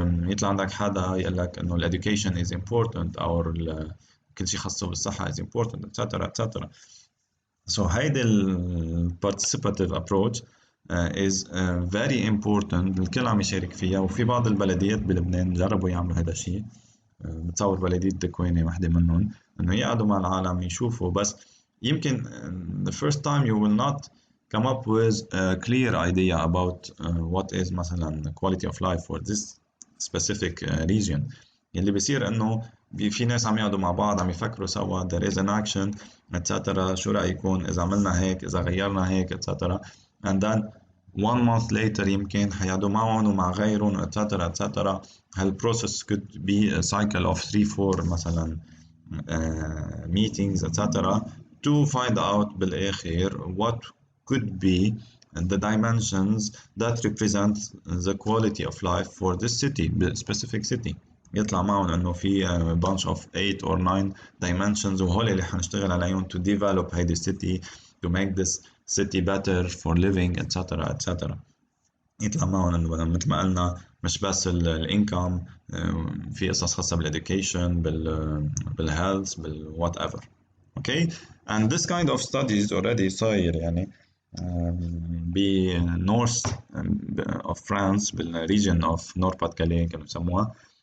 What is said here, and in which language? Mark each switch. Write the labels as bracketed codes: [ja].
[ar] يطلع عندك حدا يقول لك إنه ال education [en] is important [ar] أو كل شيء خاصه بالصحة [en] is important etc etc. So [ar] هيدي ال [en] participative approach is very important. [ar] الكل عم يشارك فيها، وفي بعض البلديات بلبنان جربوا يعملوا هذا الشيء. بتصور بلدية دكوينة واحدة منهم، إنه يقعدوا مع العالم يشوفوا، بس يمكن [en] the first time you will not come up with a clear idea about what is مثلا quality of life for this specific region. [ar] اللي بيصير إنه في ناس عم يقعدوا مع بعض عم يفكروا سوا [en] there is an action etc. [ar] شو رأيكم إذا عملنا هيك، إذا غيرنا هيك etc. [en] and then 1 month later [ar] يمكن حيقعدوا معهم ومع غيرهم [en] etc etc. هالبروسيس could be a cycle of 3-4 مثلا meetings etc. to find out بالآخر what could be the dimensions that represent the quality of life for this city, specific city. [ar] يطلع معهم انه في [en] bunch of 8 or 9 dimensions [ar] وهول اللي حنشتغل عليهم [en] to develop هيدي city, to make this city better for living etc etc. [ar] يطلع معهم انه مثل ما قلنا مش بس الانكم، في قصص خاصه بالeducation بالهيلث بالوات ايفر. اوكي [en] and this kind of studies already [ar] صاير يعني بنورث of France بالريجن of نور باتكاليه كانوا يسموها.